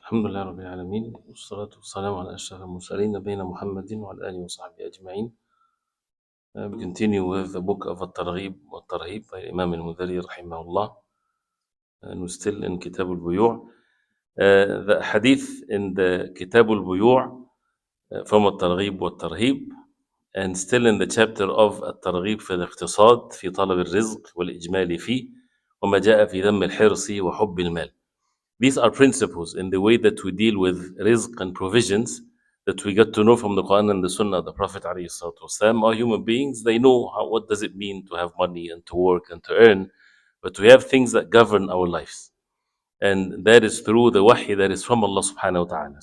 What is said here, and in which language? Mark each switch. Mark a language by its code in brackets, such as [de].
[ar] الحمد لله رب العالمين والصلاة والسلام على أشرف المرسلين نبينا محمد وعلى آله وصحبه أجمعين. [en] We continue with the book of الترغيب والترهيب by Imam al-Mudhari rahimahullah, and we're still in Kitab al-Buyu'. The hadith in the Kitab al-Buyu' from الترغيب والترهيب, and still in the chapter of الترغيب في الاقتصاد في طلب الرزق والإجمال فيه وما جاء في ذم الحرص وحب المال. These are principles in the way that we deal with rizq and provisions that we get to know from the Quran and the Sunnah of the Prophet ﷺ. Are human beings, they know what does it mean to have money and to work and to earn, but we have things that govern our lives. And that is through the wahy that is from Allah subhanahu wa ta'ala.